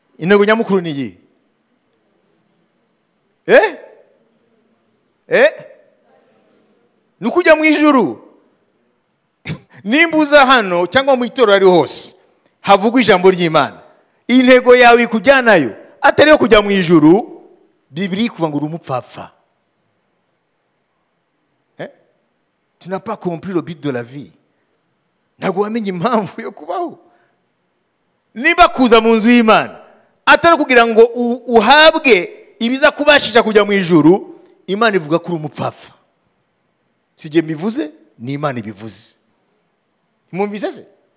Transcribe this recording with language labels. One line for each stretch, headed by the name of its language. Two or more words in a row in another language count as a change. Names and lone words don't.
Kinyarwanda: Intego nyamukuru niyi. ni ukujya mu ijuru. Nimba uza hano cyangwa mu itorero ari hose havugwa ijambo ry'Imana, intego yawe ikujyanayo atari yo kujya mu ijuru, Bibiliya kuva ngo uri umupfapfa.
French: Tu n'as pas compris le but de la vie.
Kinyarwanda: Ntabwo wamenye impamvu yo kubaho. Niba kuza mu nzu y'Imana atari kugira ngo uhabwe ibiza kubashisha kujya mu ijuru, Imana ivuga ko uri umupfapfa. Si jye mbivuze, ni Imana ibivuze. Mwumvise se?